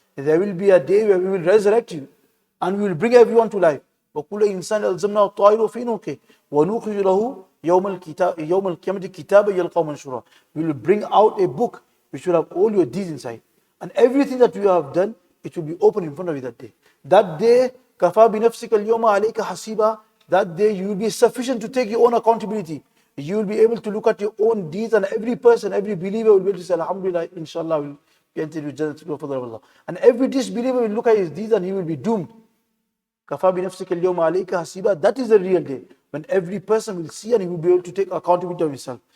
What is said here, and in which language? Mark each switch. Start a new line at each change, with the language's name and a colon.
English: There will be a day where we will resurrect you, and we will bring everyone to life.
Arabic: وَكُلَّ إِنسَانٍ أَلْزَمْنَاهُ طَائِرَهُ فِي نُوكِهِ وَنُخْرِجُ لَهُ يَوْمَ الْقِيَامَةِ كِتَابًا يَلْقَاهُ مَنْشُورًا.
English: We will bring out a book which will have all your deeds inside. And everything that you have done, it will be open in front of you that day. That day,
Arabic: كَفَى بِنَفْسِكَ الْيَوْمَ عَلَيْكَ حَسِيبًا.
English: That day you will be sufficient to take your own accountability. You will be able to look at your own deeds, and every person, every believer will be able to say, Alhamdulillah, inshallah, will be entered with Jannah for the Allah. And every disbeliever will look at his deeds and he will be doomed.
Arabic: Kafa bi nafsika al-yawma alayka hasiba.
English: That is the real day, when every person will see and he will be able to take accountability of himself.